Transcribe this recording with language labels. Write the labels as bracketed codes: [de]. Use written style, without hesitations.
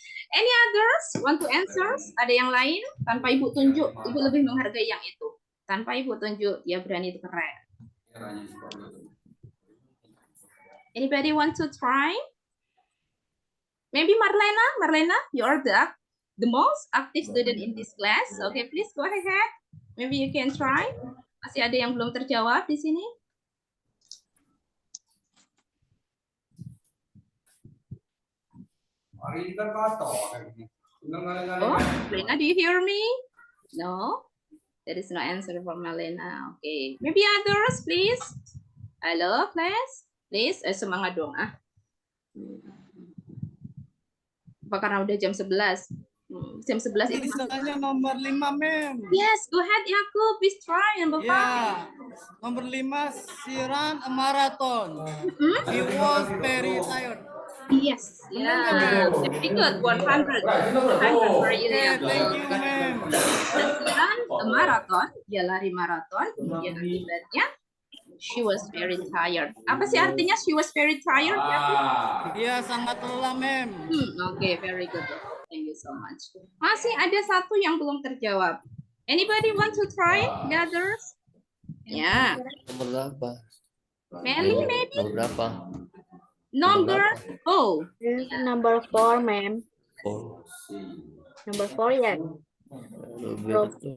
[en] Any others want to answer? [id] Ada yang lain? Tanpa ibu tunjuk, ibu lebih menghargai yang itu. Tanpa ibu tunjuk, dia berani itu keren. [en] Anybody want to try? Maybe Marlena, you are the most active student in this class. Okay, please go ahead. Maybe you can try. [id] Masih ada yang belum terjawab di sini? [en] Oh, Marlena, do you hear me? No? There is no answer for Marlena. Okay. Maybe others, please. Halo, class. [id] Please, semangat dong. Apa karena udah jam 11? Jam 11 itu. Tulisannya nomor 5, mem. [en] Yes, go ahead Yakub, please try number 5. [id] Ya, nomor 5, [en] she ran a marathon. He was very tired. Yes, yeah, very good. 100. 100 for you, Okay, Yakub. thank you, mem. She ran a marathon, [id] dia lari maraton, kemudian akibatnya [en] she was very tired. [id] Apa sih artinya [en] she was very tired, [id] Yakub? Dia sangat lelah, mem. [en] Oke, very good. Thank you so much. [id] Masih ada satu yang belum terjawab. [en] Anybody want to try the others? [id] Ya, Nomor berapa? [en] Melly maybe [id] Nomor berapa? [en] number Number 4, ma'am. Oh, Number 4 ya. Roberto.